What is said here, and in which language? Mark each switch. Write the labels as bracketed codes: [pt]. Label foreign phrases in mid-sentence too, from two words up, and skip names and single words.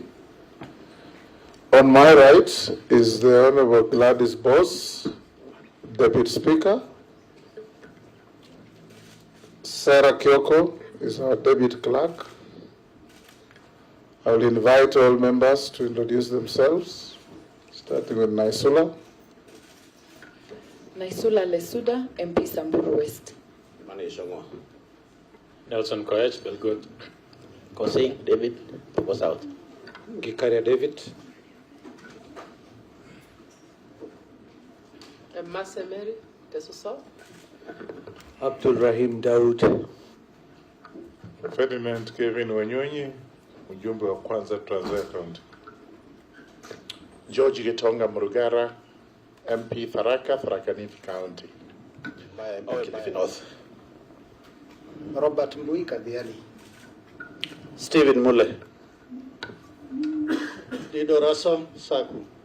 [en] On my right is the Honorable Gladys Boss, Deputy Speaker. Sarah Kyoko is our Deputy Clerk. I will invite all members to introduce themselves, starting with Naisula. Naisula Lesuda, MP Samburu West. Nelson Koech, Belgood. Kosing David, Purple South. Gikaria David. Masemeri, Teso South. Abdul Rahim Daud. Ferdinand Kevin Wanyonyi, [sw] mjumbe wa kwanza [en] Trans Nzoia County. George Gitonga Murugara, MP Tharaka, Tharaka Nithi County. MP Kilifi North. Robert Mbuika Diani. Stephen Mule. Dido Raso Saku.